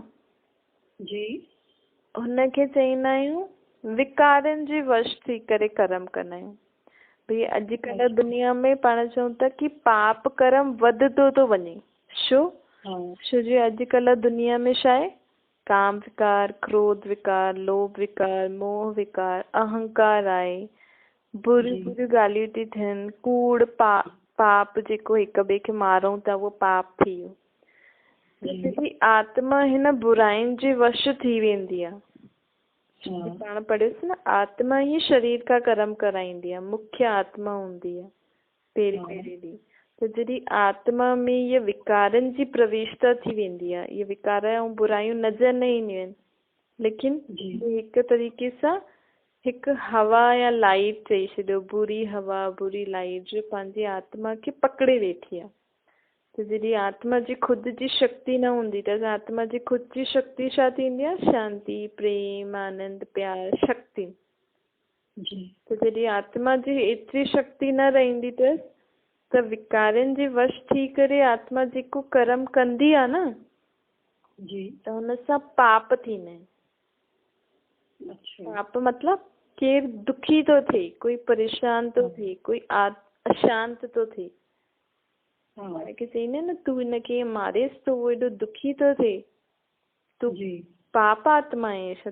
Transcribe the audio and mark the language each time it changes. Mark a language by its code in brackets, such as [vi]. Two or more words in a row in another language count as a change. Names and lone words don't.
[sd] जी। हुनखे चईंदा आहियूं विकारनि जे वश थी करे कर्म कंदा आहियूं। भई अॼुकल्ह दुनिया में पाण चऊं था कि पाप कर्म वधंदो थो वञे। छो? छो जो अॼुकल्ह दुनिया में छा आहे, काम विकार, क्रोध विकार, लोभ विकार, मोह विकार, अहंकार आहे, बुरियूं बुरियूं ॻाल्हियूं थी थियनि, कूड़ पाप जेको हिक ॿिए खे मारूं था उहो पाप थी वियो। जॾहिं आत्मा हिन बुराइनि जे वश थी वेंदी आहे, पाण पढ़ियोसीं न, आत्मा ही शरीर का कर्म कराईंदी आहे, मुख्य आत्मा हूंदी आहे पहिरीं ॾींहुं। त जॾहिं आत्मा में इहे विकारनि जी प्रवेशता थी वेंदी आहे, इहे विकार ऐं बुरायूं नज़र न ईंदियूं आहिनि, लेकिन हिकु तरीक़े सां हिकु हवा या लाइट चई छॾियो, बुरी हवा बुरी लाइट जो पंहिंजी आत्मा खे पकड़े वेठी आहे। त जॾहिं आत्मा जी ख़ुदि जी शक्ति न हूंदी त आत्मा जी ख़ुदि जी शक्ति छा थींदी आहे? शांति, प्रेम, आनंद, प्यार, शक्ति। त जॾहिं आत्मा जी एतिरी शक्ति न रहंदी त विकारनि जे वश थी करे आत्मा जेको कर्म कंदी आहे न, त हुन सां पाप थींदा आहिनि। पाप मतलब केरु दुखी थो थिए, कोई परेशान थो थिए, कोई अशांत थो थिए, के चईंदा न तू हिनखे मारेस तो वो एॾो दुखी थो थिए, तू पाप आत्मा आहे छा?